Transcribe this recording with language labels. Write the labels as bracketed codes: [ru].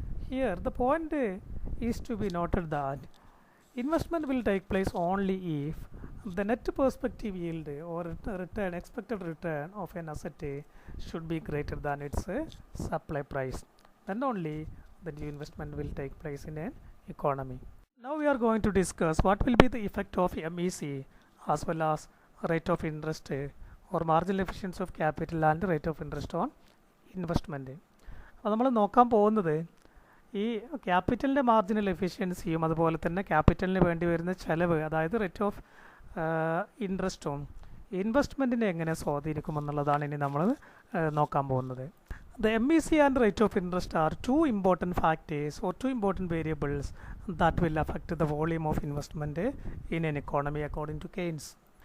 [en] Here the point is to be noted that investment will take place only if the net perspective yield or expected return of an asset should be greater than its supply price. Then only the new investment will take place in an economy. Now we are going to discuss what will be the effect of MEC as well as rate of interest or marginal efficiency of capital and rate of interest on investment. [ml] അപ്പോൾ നമ്മൾ നോക്കാൻ പോകുന്നത് ഈ ക്യാപിറ്റലിൻ്റെ marginal എഫിഷ്യൻസിയും അതുപോലെ തന്നെ ക്യാപിറ്റലിന് വേണ്ടി വരുന്ന ചിലവ്, അതായത് റേറ്റ് ഓഫ് ഇൻട്രസ്റ്റും ഇൻവെസ്റ്റ്മെൻറ്റിനെ എങ്ങനെ സ്വാധീനിക്കുമെന്നുള്ളതാണ് ഇനി നമ്മൾ നോക്കാൻ പോകുന്നത്. [en] The MEC and rate of interest are two important factors or two important variables that will affect the volume of investment in an economy according to Keynes.